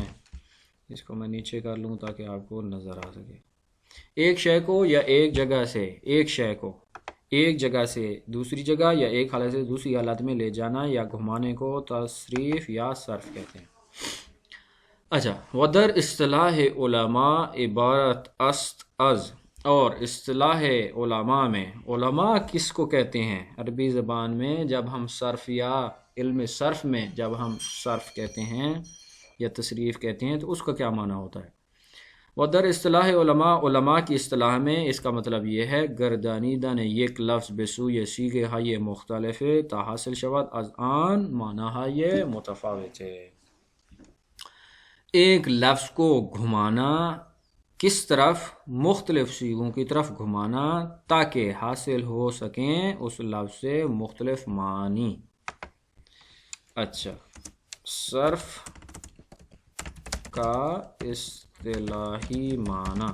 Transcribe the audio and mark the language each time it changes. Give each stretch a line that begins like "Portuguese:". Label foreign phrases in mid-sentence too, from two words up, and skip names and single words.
Urdu: اس کو میں نیچے کر لوں تاکہ آپ کو نظر آ سکے. ایک شے کو یا ایک جگہ سے ایک جگہ سے دوسری جگہ یا ایک حالت سے دوسری حالت میں لے جانا یا گھمانے کو تصریف یا صرف کہتے ہیں.
Persian: اچھا، ودر اصطلاح علماء عبارت است از،
Urdu: اور اصطلاح علماء میں علماء کس کو کہتے ہیں عربی زبان میں؟ جب ہم صرف یا علم صرف میں جب ہم صرف کہتے ہیں یا تصریف کہتے ہیں تو اس کا کیا معنی ہوتا ہے؟
Persian: ودر اصطلاح علماء
Urdu: کی اصطلاح میں اس کا مطلب یہ ہے
Persian: گردانیدن یک لفظ بسوی سیغه های مختلف تا حاصل شود از آن معنی های متفاوت.
Urdu: ایک لفظ کو گھمانا، کس طرف؟ مختلف صیغوں کی طرف گھمانا تاکہ حاصل ہو سکیں اس لفظ سے مختلف معنی. اچھا، صرف کا اصطلاحی معنی.